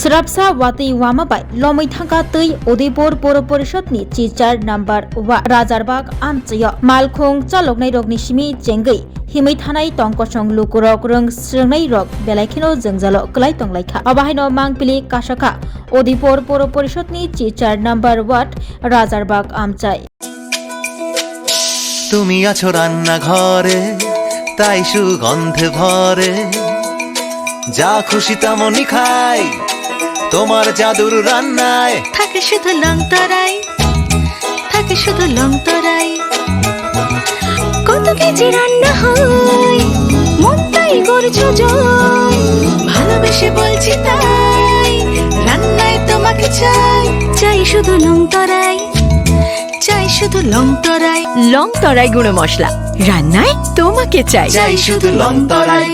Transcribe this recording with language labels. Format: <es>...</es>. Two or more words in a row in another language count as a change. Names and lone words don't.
<trp>Srapsa Wati Wamabai Lomai Thangka Tui Udaipur Pura Parishadni Chichar Number 1 Rajarbag Amchaya Malkhung Chaloknai Rokni Simi Jengai Himai Thanai Tongkosong Lukurok Rung Srnai Rok Belaikino Jengjalo Klai Tonglaikha Abahaino Mangpili Kashaka Udaipur Pura Parishadni Chichar Number 1 Rajarbag Amchai</trp> <bn>তুমি আছো রান্না ঘরে তাই সুগন্ধে ভরে যা খুশি তেমনই খাই তোমার জাদুর রান্নায় থাকে শুধু লংতরাই থাকে শুধু লংতরাই কত কেজি রান্না হয় মন তাই করছো জয় ভালোবেসে বলছি তাই রান্নায় তোমাকে চাই চাই শুধু লংতরাই চাই শুধু লংতরাই লংতরাই গুঁড়ো মশলা রান্নায় তোমাকে চাই চাই শুধু লংতরাই।</bn>